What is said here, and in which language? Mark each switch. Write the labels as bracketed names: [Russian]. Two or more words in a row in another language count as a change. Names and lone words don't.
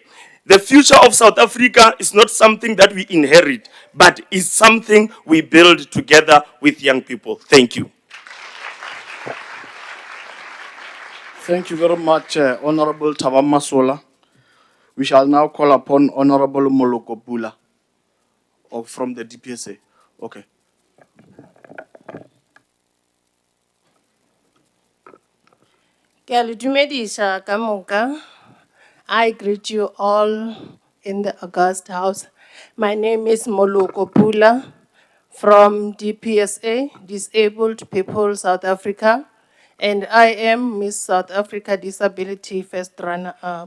[English] The future of South Africa is not something that we inherit, but is something we build together with young people. Thank you. Thank you very much, Honorable Tabamasola. We shall now call upon Honorable Molokopula from the DPSA. Okay. [Northern Sotho] Ke a le dumedisa ka moka. [English] I greet you all in the August House. My name is Moloko Pula from DPSA, Disabled People South Africa, and I am Miss South Africa Disability First Runner-Up.